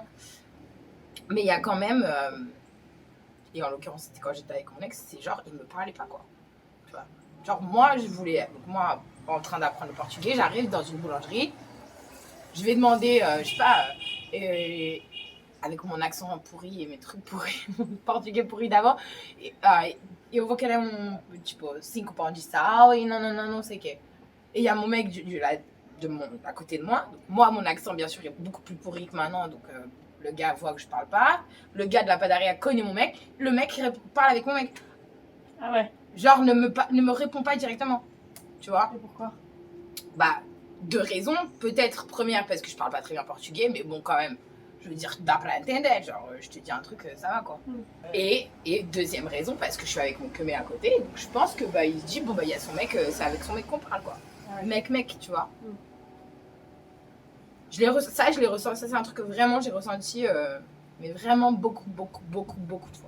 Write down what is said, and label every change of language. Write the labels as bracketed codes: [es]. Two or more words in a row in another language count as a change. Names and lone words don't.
[fr] Mais il y a quand même, et en l'occurrence, c'était quand j'étais avec mon ex, c'est genre, il me parlait pas, quoi. Tu vois. Genre, moi, moi, en train d'apprendre le portugais, j'arrive dans une boulangerie, je vais demander, je sais pas, avec mon accent pourri et mes trucs pourris, mon portugais pourri d'avant, [pt] eu vou querer tipo 5 pão de sal e não sei o quê. [fr] Et il y a mon mec à côté de moi. Donc, moi, mon accent, bien sûr, est beaucoup plus pourri que maintenant. Donc, le gars voit que je parle pas. Le gars de la padaria connaît mon mec. Le mec parle avec mon mec. Ah ouais. Genre, ne me répond pas directement. Tu vois? Et pourquoi? Bah, 2 raisons. Peut-être, première, parce que je parle pas très bien portugais. Mais bon, quand même, je veux dire, [pt] dá pra entender. [fr] Genre, je te dis un truc, ça va, quoi. Et deuxième raison, parce que je suis avec mon queumé à côté. Donc, je pense que, bah, il se dit, bon, bah, il y a son mec, c'est avec son mec qu'on parle, quoi. Ah ouais. Mec, tu vois. Je l'ai ressenti, ça c'est un truc que vraiment j'ai ressenti, mais vraiment beaucoup de fois.